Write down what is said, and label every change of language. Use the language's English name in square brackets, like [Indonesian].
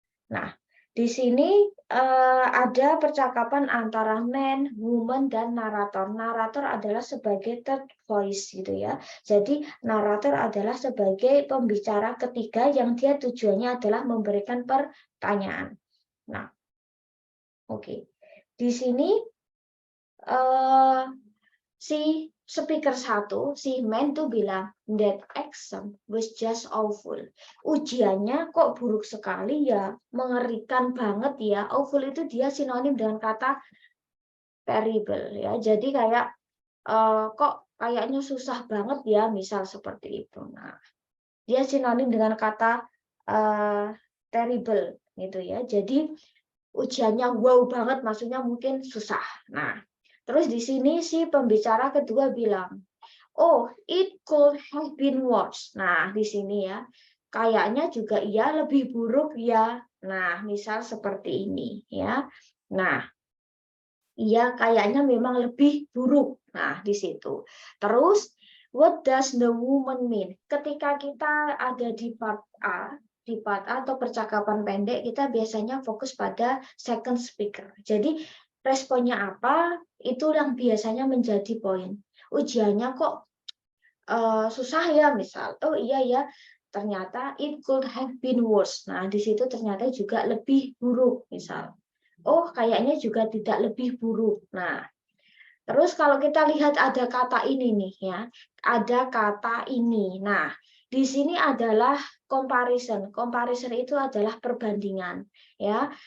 [Indonesian] Nah, di sini ada percakapan antara man, woman, dan narator. Narator adalah sebagai [English] third voice [Indonesian] gitu ya. Jadi narator adalah sebagai pembicara ketiga yang dia tujuannya adalah memberikan pertanyaan. Nah, oke. Di sini si speaker 1, si man tuh bilang, [English] that exam was just awful. [Indonesian] Ujiannya kok buruk sekali ya, mengerikan banget ya. Awful itu dia sinonim dengan kata terrible ya. Jadi kayak kok kayaknya susah banget ya, misal seperti itu. Nah, dia sinonim dengan kata terrible gitu ya. Jadi ujiannya wow banget, maksudnya mungkin susah. Nah, terus di sini si pembicara kedua bilang, [English] oh, it could have been worse. [Indonesian] Nah, di sini ya, kayaknya juga iya lebih buruk ya. Nah, misal seperti ini ya. Nah, iya kayaknya memang lebih buruk. Nah, di situ. Terus, [English] what does the woman mean? [Indonesian] Ketika kita ada di part A, atau percakapan pendek, kita biasanya fokus pada second speaker. Jadi, responnya apa, itu yang biasanya menjadi poin. Ujiannya kok susah ya, misal. Oh iya ya, ternyata [English] it could have been worse. [Indonesian] Nah, di situ ternyata juga lebih buruk, misal. Oh, kayaknya juga tidak lebih buruk. Nah, terus kalau kita lihat ada kata ini nih ya, ada kata ini. Nah, di sini adalah comparison. Comparison itu adalah perbandingan ya.